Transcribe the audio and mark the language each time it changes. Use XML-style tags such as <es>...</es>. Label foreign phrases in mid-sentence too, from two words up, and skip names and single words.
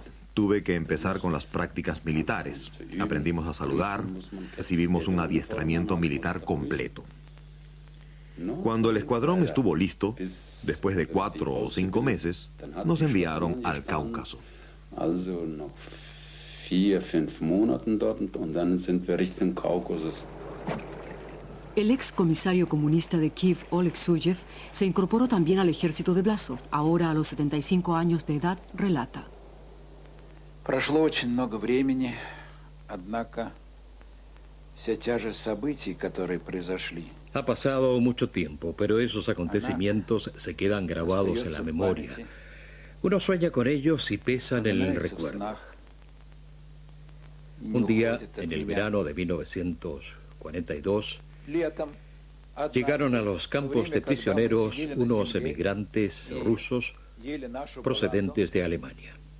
<es>Tuve que empezar con las prácticas militares. Aprendimos a saludar, recibimos un adiestramiento militar completo. Cuando el escuadrón estuvo listo, después de 4 o 5 meses, nos enviaron al Cáucaso.</es> <de>4, 5 Monaten dort und dann sind wir Richtung Kaukasus.</de> <es>El ex comisario comunista de Kiev, Oleg Suyev, se incorporó también al ejército de Blasov. Ahora, a los 75 años de edad, relata.</es> <ru>Прошло очень много времени, однако вся тяжесть событий, которые произошли.</ru> <es>Ha pasado mucho tiempo, pero esos acontecimientos se quedan grabados en la memoria. Uno sueña con ellos y pesan en el recuerdo. Un día, en el verano de 1942, llegaron a los campos de prisioneros unos emigrantes rusos procedentes de Alemania.</es>